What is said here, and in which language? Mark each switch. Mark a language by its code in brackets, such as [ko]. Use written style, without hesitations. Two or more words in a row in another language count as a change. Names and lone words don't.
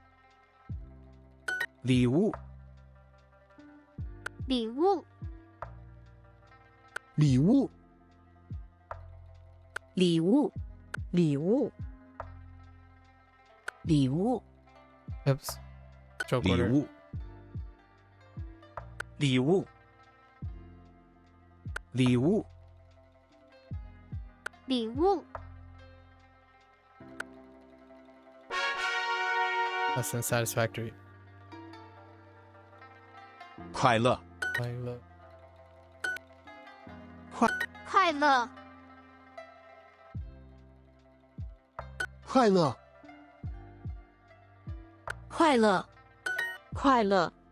[zh] 礼物，礼物，礼物，礼物，礼物，礼物， [en] Oops. Stroke [zh] 礼 [en] order. [zh] 物，礼物，礼物，礼物， [en] Less than satisfactory. [zh] 快乐，快乐，快乐，快乐，快乐，快乐，